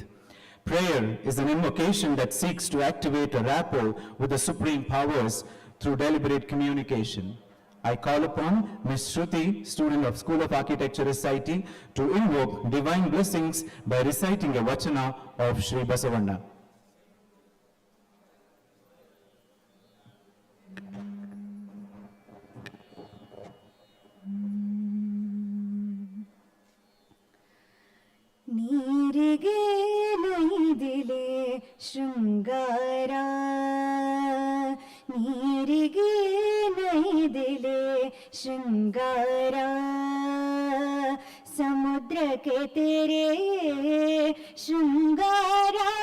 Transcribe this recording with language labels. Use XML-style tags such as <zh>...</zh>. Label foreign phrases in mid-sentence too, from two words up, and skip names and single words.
<en>Prayer is an invocation that seeks to activate a rapport with the supreme powers through deliberate communication. I call upon Ms. Shruthi, student of School of Architecture Society, to invoke divine blessings by reciting a vachana of Shri Basavanna.</en> <kn>ನೀರಿಗೆ ನೈದಿಲೆ ಶೃಂಗಾರ ನೀರಿಗೆ ನೈದಿಲೆ ಶೃಂಗಾರ ಸಮುದ್ರಕ್ಕೆ ತೆರೆ ಶೃಂಗಾರ</kn>